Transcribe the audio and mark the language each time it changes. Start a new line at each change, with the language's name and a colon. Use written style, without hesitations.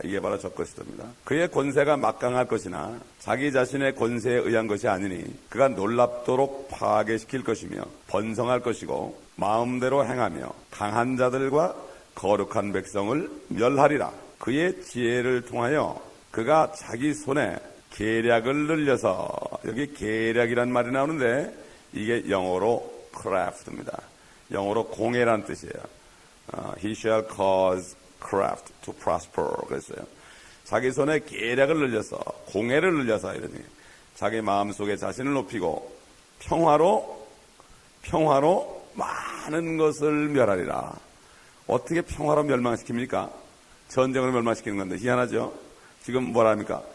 Korean: 이게 바로 적그리스도입니다. 그의 권세가 막강할 것이나 자기 자신의 권세에 의한 것이 아니니 그가 놀랍도록 파괴시킬 것이며 번성할 것이고 마음대로 행하며 강한 자들과 거룩한 백성을 멸하리라. 그의 지혜를 통하여 그가 자기 손에 계략을 늘려서, 여기 계략이란 말이 나오는데 이게 영어로 craft입니다. 영어로 공예란 뜻이에요.
English: He shall cause craft to prosper.
Korean: 그랬어요. 자기 손에 계략을 늘려서, 공예를 늘려서, 이러니 자기 마음속에 자신을 높이고 평화로 많은 것을 멸하리라. 어떻게 평화로 멸망시킵니까? 전쟁으로 멸망시키는 건데 희한하죠. 지금 뭐랍니까?